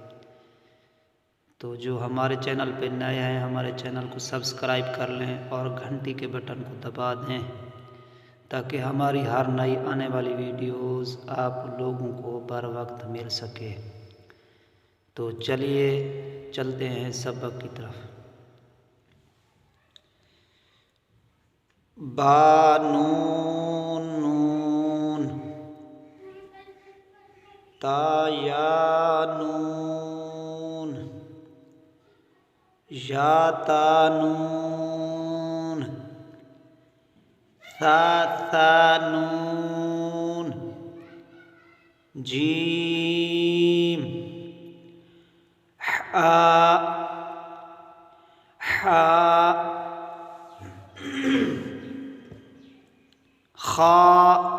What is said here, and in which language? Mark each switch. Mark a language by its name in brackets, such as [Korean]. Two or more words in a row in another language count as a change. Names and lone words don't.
[Urdu] تو جو ہمارے چینل پہ نئے ہیں ہمارے چینل کو سبسکرائب کر لیں اور گھنٹی کے بٹن کو دبا دیں تاکہ ہماری ہر نئی آنے والی ویڈیوز آپ لوگوں کو بر وقت مل سکے۔ تو چلیے چلتے ہیں سبق کی طرف۔ با نون نون، تا یا نون، یا تا نون، ثا نون، جیم، خا،